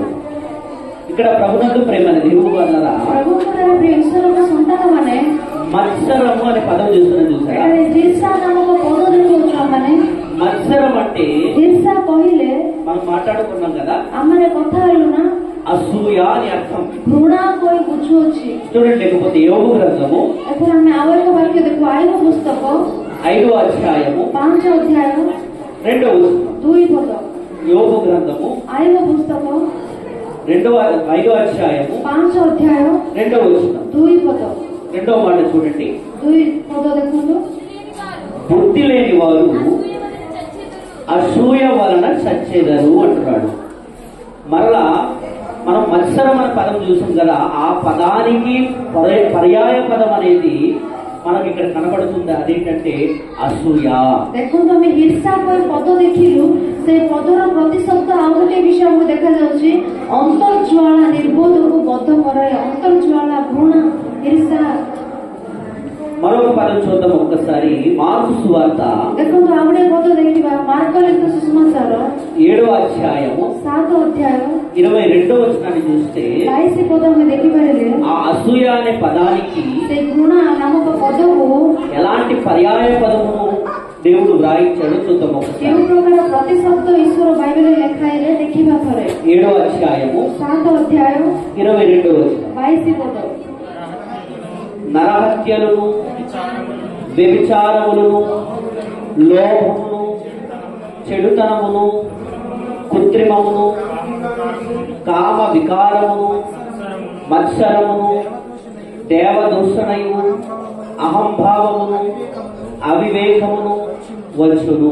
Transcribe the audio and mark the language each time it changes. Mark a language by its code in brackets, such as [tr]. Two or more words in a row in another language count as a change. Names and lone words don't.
[te] ఇక్కడ ప్రభునందు ప్రేమని దేవుడు అన్నారా, [or] ప్రభువుଙ୍କର ପ୍ରିୟ ଈଶ୍ୱରଙ୍କ ସନ୍ତାନମାନେ [te] మత్సరము అనే పదం చూస్తున్నాను చూసారా. [or] ଏଠାରେ ଈର୍ଷା ନାମକ ପଦ ଦେଖୁଛୁ। ଆମମାନେ [te] మత్సరం అంటే [or] ଈର୍ଷା କହିଲେ [te] మనం మాట్లాడుకున్నాం కదా, [or] ଆମମାନେ କଥା ହେଲୁ ନା, [te] అసూయ అని అర్థం. [or] ଘୃଣା କହି ବୁଝୁଅଛି। [te] చూడండి, లేకపోతే యోబు గ్రంథము [or] ଏଥର ଆମେ ଆଉ ଏକ ବାକ୍ୟ ଦେଖୁ। ଆଇବ ପୁସ୍ତକ [te] 5వ అధ్యాయము [or] 5 ଅଧ୍ୟାୟ [te] 2వ వచనం. [or] 2 ପଦ। [te] యోబు గ్రంథము [or] ଆଇବ పుస్తକ [te] 5వ అధ్యాయము [or] 5 ଅଧ୍ୟାୟ [te] 2వ వచనం. [or] 2 ପଦ। [te] 2వ మాట చూడండి. [or] 2 ପଦ ଦେଖନ୍ତୁ। [te] బుద్ధి లేని వారు అసూయ వలన చచ్చెదరు అంటున్నాడు. మరలా మనం మత్సరం అనే పదం చూసాం కదా, ఆ పదానికి పర్యాయ పదం అనేది మనకి ఇక్కడ కనబడుతుంది. అదేంటంటే అసూయ. [or] ଦେଖନ୍ତୁ ଆମେ ଈର୍ଷା କହି ପଦ ଦେଖିଲୁ, ସେ ପଦର ପ୍ରତିଶବ୍ଦ ଆଉ ଗୋଟିଏ ବିଷୟ ଆମକୁ ଦେଖାଯାଉଛି। ଅନ୍ତର୍ଜ୍ୱାଳା ନିର୍ବୋଧକୁ ବଦ୍ଧ କରାଏ। ଅନ୍ତର୍ଜ୍ୱାଳା, ଘୃଣା, ଈର୍ଷା। [te] మరొక పదం చూద్దాం ఒక్కసారి. మార్కు సువార్త [or] ଦେଖନ୍ତୁ ଆଉ ଗୋଟେ ପଦ ଦେଖିବା। ମାର୍କ ଲିଖିତ ସୁସମାଚାର [te] 7వ అధ్యాయము [or] 7 ଅଧ୍ୟାୟ [te] 22వ వచనాన్ని చూస్తే [or] 22 ପଦ ଆମେ ଦେଖିପାରିଲେ [te] ఆ అసూయ అనే పదానికి [or] ସେ ଘୃଣା ନାମକ ପଦକୁ [te] ఎలాంటి పర్యాయ పదమును దేవుడు వ్రాయించాడో చూద్దాం ఒకసారి. [or] କେଉଁ ପ୍ରକାର ପ୍ରତିଶବ୍ଦ ଈଶ୍ୱର ବାଇବେଲରେ ଲେଖା ହେଲେ ଦେଖିବା ଥରେ। [te] 7వ అధ్యాయము [or] 7 ଅଧ୍ୟାୟ [te] 22వ వచనం. [or] 22 ପଦ। [te] నరహత్యలను, వ్యభిచారములను, లోభమును, చెడుతనమును, కృత్రిమమును, కామ వికారమును, మత్సరమును, దేవదూషణయు, అహంభావమును, అవివేకమును వచ్చును.